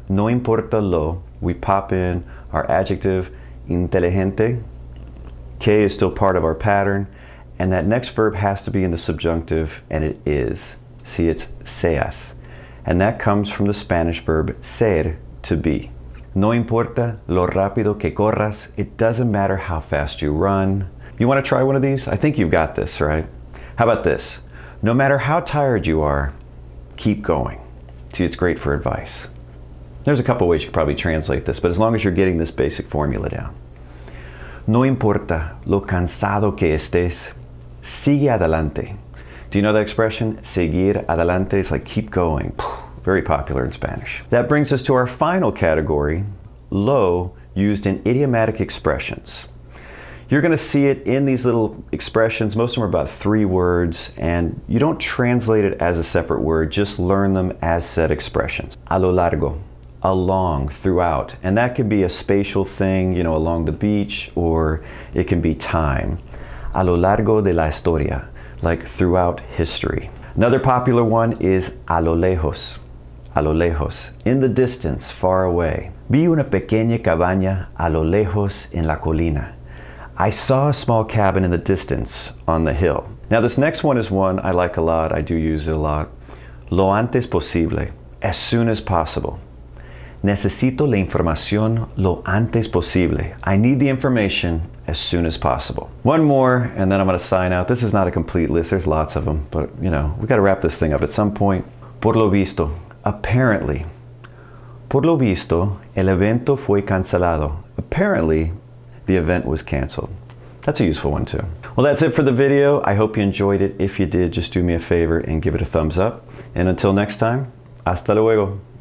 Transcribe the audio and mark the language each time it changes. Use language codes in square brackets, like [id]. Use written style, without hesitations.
[es] No importa lo. [en] We pop in our adjective, inteligente. Que is still part of our pattern. And that next verb has to be in the subjunctive, and it is. See, it's seas. And that comes from the Spanish verb ser, to be. [es] No importa lo rápido que corras. [en] It doesn't matter how fast you run. You want to try one of these? I think you've got this, right? How about this? No matter how tired you are, keep going. See, it's great for advice. There's a couple ways you could probably translate this, but as long as you're getting this basic formula down. [es] No importa lo cansado que estés, sigue adelante. [en] Do you know that expression? Seguir adelante is like keep going. Very popular in Spanish. That brings us to our final category, lo, used in idiomatic expressions. You're going to see it in these little expressions. Most of them are about 3 words, and you don't translate it as a separate word, just learn them as said expressions. A lo largo, along, throughout, and that can be a spatial thing, you know, along the beach, or it can be time. [es] A lo largo de la historia, [en] like throughout history. Another popular one is a lo lejos. A lo lejos, in the distance, far away. [es] Vi una pequeña cabaña a lo lejos en la colina. [en] I saw a small cabin in the distance on the hill. Now this next one is one I like a lot. I do use it a lot. Lo antes posible, as soon as possible. [es] Necesito la información lo antes posible. [en] I need the information as soon as possible. One more, and then I'm going to sign out. This is not a complete list. There's lots of them, but you know, we got to wrap this thing up at some point. Por lo visto, apparently. [es] Por lo visto, el evento fue cancelado. [en] Apparently, the event was canceled. That's a useful one too. Well, that's it for the video. I hope you enjoyed it. If you did, just do me a favor and give it a thumbs up. And until next time, hasta luego.